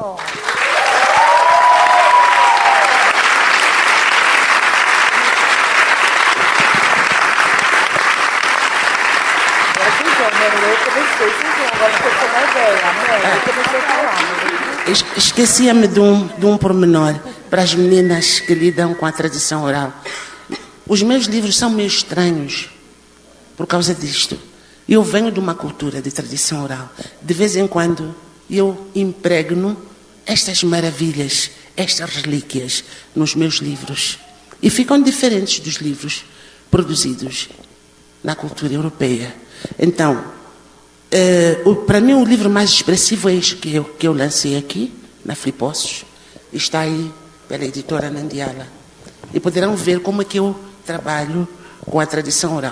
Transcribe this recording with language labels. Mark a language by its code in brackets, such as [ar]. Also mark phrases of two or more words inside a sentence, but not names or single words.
[pt] Esquecia-me de um pormenor para as meninas que lidam com a tradição oral. Os meus livros são meio estranhos por causa disto. Eu venho de uma cultura de tradição oral. De vez em quando eu impregno estas maravilhas, estas relíquias nos meus livros. E ficam diferentes dos livros produzidos na cultura europeia. Então, para mim o livro mais expressivo é este que eu lancei aqui, na Flipossos. Está aí pela editora Nandiala. E poderão ver como é que eu trabalho com a tradição oral.